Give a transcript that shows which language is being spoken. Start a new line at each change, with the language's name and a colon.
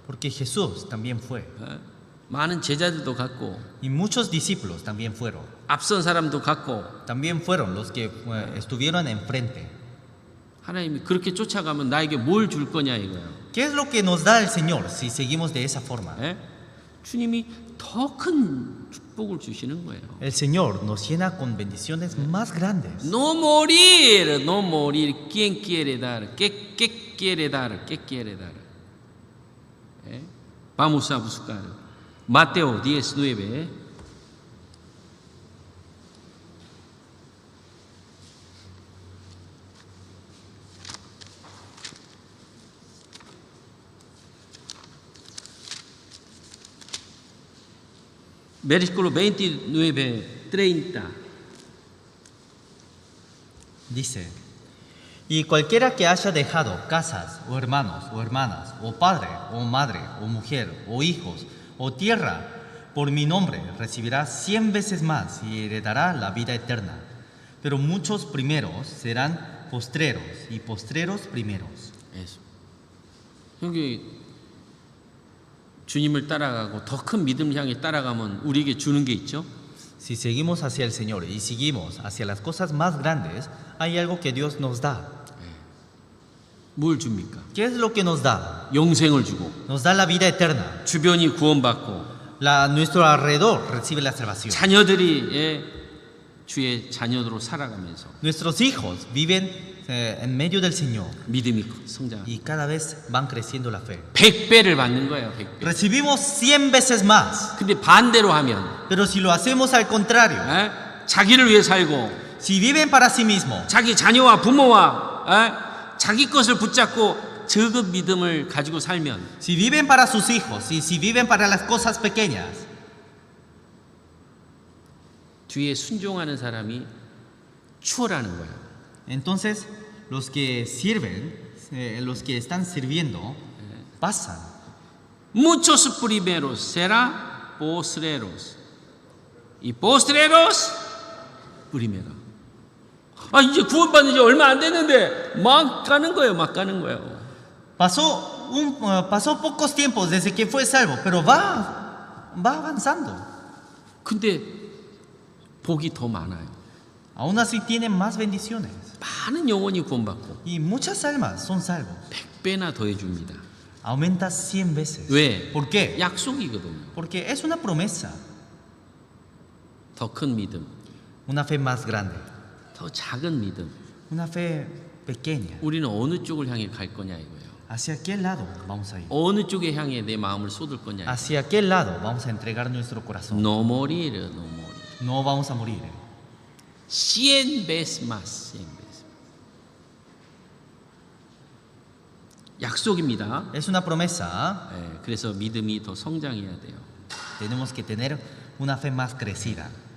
Spanish: Porque Jesús también fue.
Korean: 많은 제자들도 갔고
Spanish: Y muchos discípulos también fueron.
Korean: 앞선 사람도 갔고
Spanish: También fueron los que estuvieron enfrente.
Korean: 하나님이 그렇게 쫓아가면 나에게 뭘 줄 거냐 이거예요.
Spanish: ¿Qué es lo que nos da el Señor si seguimos de esa forma?
Korean: 주님이 더 큰 축복을 주시는 거예요.
Spanish: El Señor nos llena con bendiciones más grandes. No morir. ¿Quién quiere dar? ¿Qué quiere dar? Vamos a buscar. Mateo 19. Versículo 29, 30. Dice, Y cualquiera que haya dejado casas, o hermanos, o hermanas, o padre, o madre, o mujer, o hijos, o tierra, por mi nombre, recibirá 100 veces más y heredará la vida eterna. Pero muchos primeros serán postreros, y postreros primeros.
Korean: 예수. 여기 주님을 따라가고 더 큰 믿음을 향해 따라가면 우리에게 주는 게 있죠.
Spanish: Si seguimos hacia el Señor y seguimos hacia las cosas más grandes, hay algo que Dios nos da.
Korean: 뭘 줍니까?
Spanish: ¿Qué es lo que nos da?
Korean: 영생을 주고
Spanish: Nos da la vida eterna.
Korean: 주변이 구원받고
Spanish: Nuestro alrededor recibe la salvación.
Korean: 자녀들이 주의 자녀로 살아가면서
Spanish: Nuestros hijos viven en medio del Señor
Korean: 믿음이 성장.
Spanish: y cada vez van creciendo la fe.
Korean: 100배를 받는 거예요. 100배.
Spanish: Recibimos 100 veces más,
Korean: 근데 반대로 하면
Spanish: pero si lo hacemos al contrario,
Korean: 자기를 위해 살고
Spanish: si viven para sí mismos,
Korean: 자기 자녀와 부모와 자기 것을 붙잡고 적은 믿음을 가지고 살면
Spanish: si viven para sus hijos y si viven para las cosas pequeñas,
Korean: 뒤에 순종하는 사람이 추월하는 거예요.
Spanish: entonces los que sirven, los que están sirviendo, pasan. Muchos primeros será postreros y postreros primero.
Korean: 이제 구원받은 지 얼마 안 됐는데 막 가는 거예요. 막 가는 거예요.
Spanish: Pasó pocos tiempos desde que fue salvo, pero va avanzando.
Korean: 근데 복이 더 많아요.
Spanish: Aún así tienen más bendiciones.
Korean: 많은 영혼이 구원받고
Spanish: Y muchas almas son salvos.
Korean: 100배나 더해 줍니다.
Spanish: Aumenta 100 veces.
Korean: 왜?
Spanish: ¿Por qué?
Korean: 약속이거든요.
Spanish: Porque es una promesa.
Korean: 더 큰 믿음,
Spanish: Una fe más grande.
Korean: 더 작은 믿음.
Spanish: Una fe pequeña.
Korean: 우리는 어느 쪽을 향해 갈 거냐 이거예요.
Spanish: ¿Hacia qué lado vamos a ir?
Korean: 어느 쪽에 향해 내 마음을 쏟을 거냐.
Spanish: ¿Hacia qué lado vamos a entregar nuestro corazón? No morir, no morir. No vamos a morir. 100 veces más, 100 veces.
Korean: 약속입니다.
Spanish: Es una promesa.
Korean: 그래서 믿음이 더 성장해야 돼요.
Spanish: Tenemos que tener una fe más crecida.